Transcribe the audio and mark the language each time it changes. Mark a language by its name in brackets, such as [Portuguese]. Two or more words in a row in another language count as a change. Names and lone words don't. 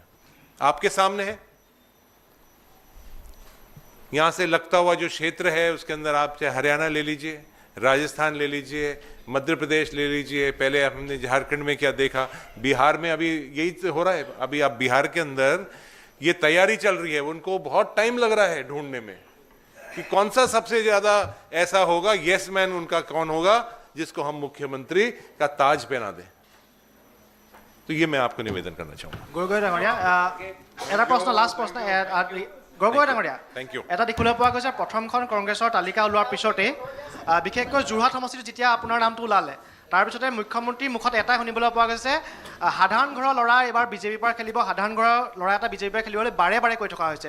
[Hindi] आपके सामने है, यहां से लगता हुआ जो क्षेत्र है उसके अंदर आप चाहे हरियाणा ले लीजिए, राजस्थान ले लीजिए, मध्य प्रदेश ले लीजिए, पहले हमने झारखंड में क्या देखा, बिहार में अभी यही हो रहा है। अभी आप बिहार के अंदर ये तैयारी चल रही है, उनको बहुत टाइम लग रहा है ढूंढने में कि कौन सा सबसे ज्यादा ऐसा होगा, [English] yes man [Hindi] उनका कौन होगा जिसको हम मुख्यमंत्री का ताज पहना दें। तो ये मैं आपको निवेदन करना चाहूंगा। [Assamese] গগৈ ডাঙৰীয়া, এটা প্ৰশ্ন, লাষ্ট প্ৰশ্ন। গগৈ ডাঙৰীয়া, [English] Thank you. [Assamese] এটা দেখিবলৈ পোৱা গৈছে প্ৰথমখন কংগ্ৰেছৰ তালিকা ওলোৱাৰ পিছতে বিশেষকৈ যোৰহাট সমষ্টিত যেতিয়া আপোনাৰ নামটো ওলালে, তাৰপিছতে মুখ্যমন্ত্ৰীৰ মুখত এটাই শুনিবলৈ পোৱা গৈছে, সাধাৰণ ঘৰৰ ল'ৰা এবাৰ বিজেপিৰ পৰা খেলিব, সাধাৰণ ঘৰৰ ল'ৰা এটা বিজেপিৰ পৰা খেলিবলৈ বাৰে বাৰে কৈ থকা হৈছে।